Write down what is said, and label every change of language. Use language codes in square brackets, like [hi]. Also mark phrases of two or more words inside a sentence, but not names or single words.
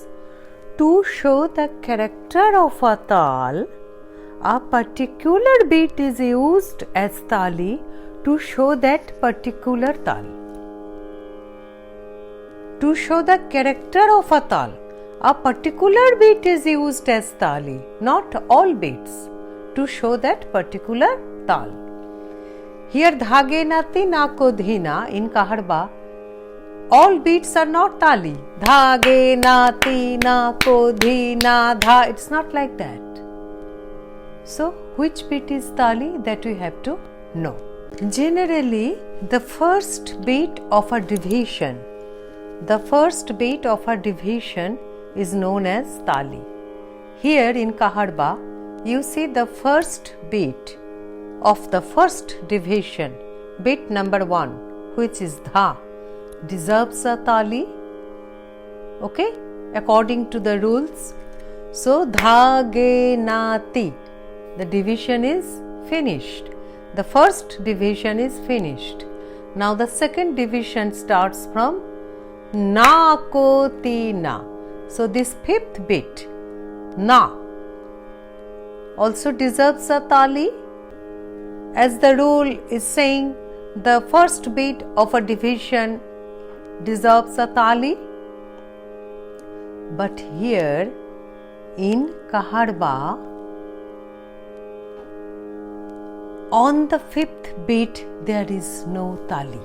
[en] To show the character of a TAAL, a particular beat is used as thali to show that particular TAAL. To show the character of a TAAL, a particular beat is used as thali, not all beats, to show that particular TAAL. Here dhage nati na ko dhina in Kaharwa, all beats are not thali. Dhage nati na ko dhina dha. It's not like that. So which beat is thali, that we have to know. Generally, the first beat of a division is known as thali. Here in Kaharwa, you see the first beat of the first division, beat number 1, which is dha, deserves a thali. Okay, according to the rules. So dha ge na ti, the division is finished. The first division is finished. Now the second division starts from na ko ti na. So this fifth beat, na, also deserves a thali. As the rule is saying, the first beat of a division deserves a thali. But here in Kaharwa, on the fifth beat there is no thali.